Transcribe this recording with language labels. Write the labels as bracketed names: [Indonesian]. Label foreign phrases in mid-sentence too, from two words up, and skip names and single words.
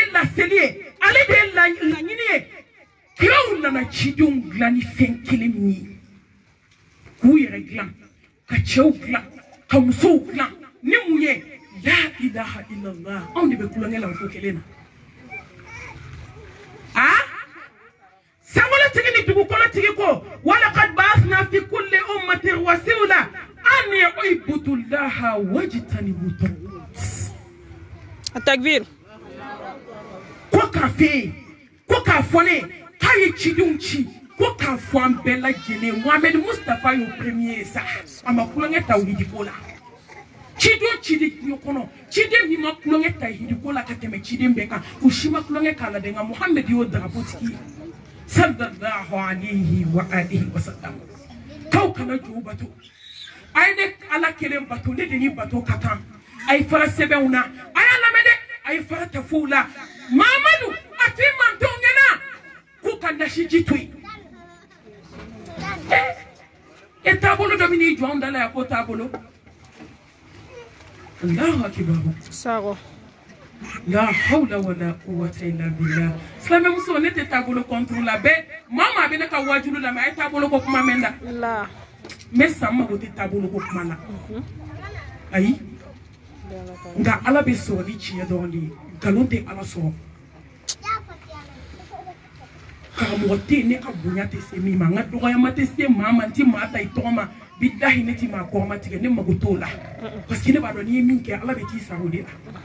[Bambara] ye laseli ye ale de ye laɲini ye kiraw nana cidenw dilan ni fɛn kelen min ye k'u yɛrɛ dilan ka cɛw dilan ka musow dilan ni mun ye [Arabic] لا إله إلا الله [Bambara] anw de bɛ kulonkɛ la o ko kelen na sankolotigi ni dugukɔnɔtigi ko [Arabic] ولقد بعثنا في كل أمة رسولا أن اعبدوا الله واجتنبوا الطاغوت [Bambara] takbir ko k'a fɔ ye ko k'a fɔ ne k'a ye cidenw ci ko k'a fɔ an bɛɛ lajɛlen Muhammed Mustafa y'o premier sa a ma kulonkɛ tawhidi ko la ciden ciden diɲɛ kɔnɔ ciden min ma kulonkɛ tawhidi ko la ka tɛmɛ ciden bɛɛ kan u si ma kulonkɛ k'a la dɛ nka Muhammed y'o drapeau tigi ye [Arabic] صلى الله عليه وعلى آله وسلم [Bambara] k'aw kana jɔ o bato a ye ne ala kelen bato ne de ni bato ka kan a ye fara sɛbɛnw na a y'a lamɛn dɛ a ye fara tafow la Mamadu a t'i mantonw ɲɛna k'u ka nasiji to yen e taabolo dɔ bɛ n'i jɔ anw da la yan k'o taabolo [Arabic] الله أكبر [Bambara] Sakɔ [Arabic] لا حول ولا قوة إلا بالله [Bambara] silamɛmuso ne tɛ taabolo contre la bɛɛ maa maa bɛ ne ka wajulu lamɛn a ye taabolo ko kuma mɛn da la mɛ san mago tɛ taabolo ko kuma la ayi nka ala bɛ sɔrɔ ni tiɲɛ dɔrɔn de ye nkalon tɛ ala sɔrɔ karamɔgɔ tɛ yen ne ka bonya tɛ se min ma n ka dɔgɔyama tɛ se maa ma n tɛ maa ta i tɔgɔ ma bilahi ne tɛ maa kɔrɔma tigɛ ne mago t'o la [French] parce que [Bambara] ne b'a dɔn n'i ye min kɛ ala bɛ t'i sara o de la